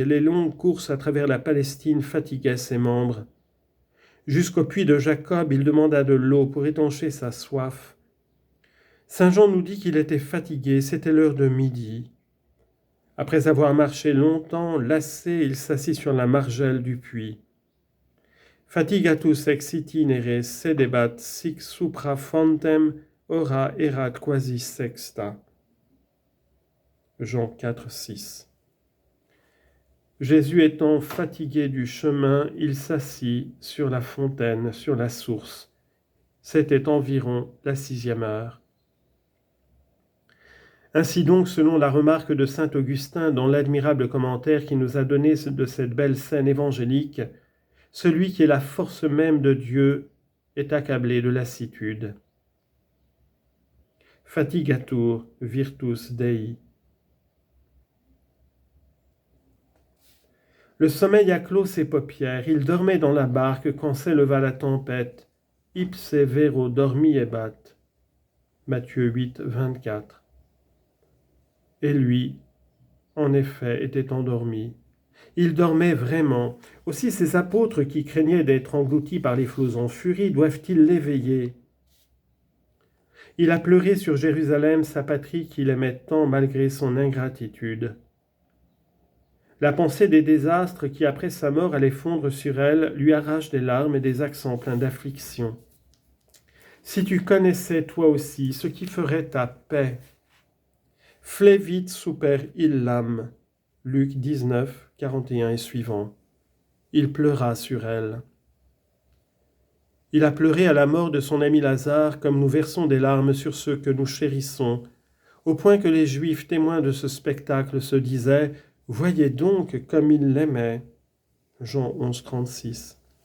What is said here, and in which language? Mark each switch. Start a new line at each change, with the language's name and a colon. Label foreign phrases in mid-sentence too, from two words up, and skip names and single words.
French: Les longues courses à travers la Palestine fatiguaient ses membres. Jusqu'au puits de Jacob, il demanda de l'eau pour étancher sa soif. Saint Jean nous dit qu'il était fatigué, c'était l'heure de midi. Après avoir marché longtemps, lassé, il s'assit sur la margelle du puits.
Latin: Fatigatus ex itinere sedebat sic supra fontem ora erat quasi sexta.
French: Jean 4, 6. Jésus étant fatigué du chemin, il s'assit sur la fontaine, sur la source. C'était environ la 6e heure. Ainsi donc, selon la remarque de saint Augustin dans l'admirable commentaire qu'il nous a donné de cette belle scène évangélique, celui qui est la force même de Dieu est accablé de lassitude.
Latin: Fatigatur virtus Dei.
French: Le sommeil a clos ses paupières, il dormait dans la barque quand s'éleva la tempête.
Latin: Ipse vero dormiebat.
French: Matthieu 8, 24. Et lui, en effet, était endormi. Il dormait vraiment. Aussi ces apôtres qui craignaient d'être engloutis par les flots en furie doivent-ils l'éveiller? Il a pleuré sur Jérusalem, sa patrie qu'il aimait tant malgré son ingratitude. La pensée des désastres qui, après sa mort, allaient fondre sur elle, lui arrache des larmes et des accents pleins d'affliction. Si tu connaissais toi aussi ce qui ferait ta paix,
Latin: flevit super illam.
French: Luc 19, 41 et suivant. Il pleura sur elle. Il a pleuré à la mort de son ami Lazare comme nous versons des larmes sur ceux que nous chérissons, au point que les Juifs témoins de ce spectacle se disaient « Voyez donc comme il l'aimait » Jean 11, 36.